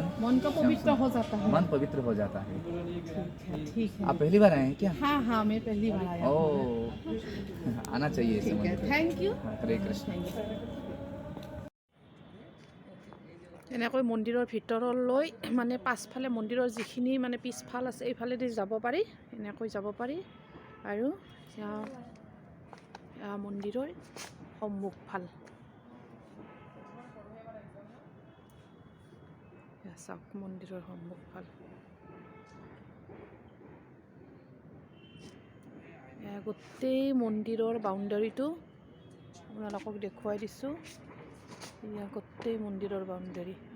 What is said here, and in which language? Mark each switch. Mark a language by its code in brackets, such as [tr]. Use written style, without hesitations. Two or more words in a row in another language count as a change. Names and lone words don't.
[hi] मन का पवित्र हो जाता है मन पवित्र हो जाता है ठीक है आप पहली बार आए हैं क्या हाँ मैं पहली बार आया ओ आना चाहिए ठीक है [en] thank you [hi] हरे कृष्ण [as] এনেকৈ মন্দিৰৰ ভিতৰলৈ মানে পাছফালে মন্দিৰৰ যিখিনি মানে পিছফাল আছে এইফালেদি যাব পাৰি এনেকৈ যাব পাৰি আৰু মন্দিৰৰ সন্মুখফাল চাওক মন্দিৰৰ সন্মুখফাল গোটেই মন্দিৰৰ বাউণ্ডাৰীটো আপোনালোকক দেখুৱাই দিছোঁ এয়া গোটেই মন্দিৰৰ বাউণ্ডাৰী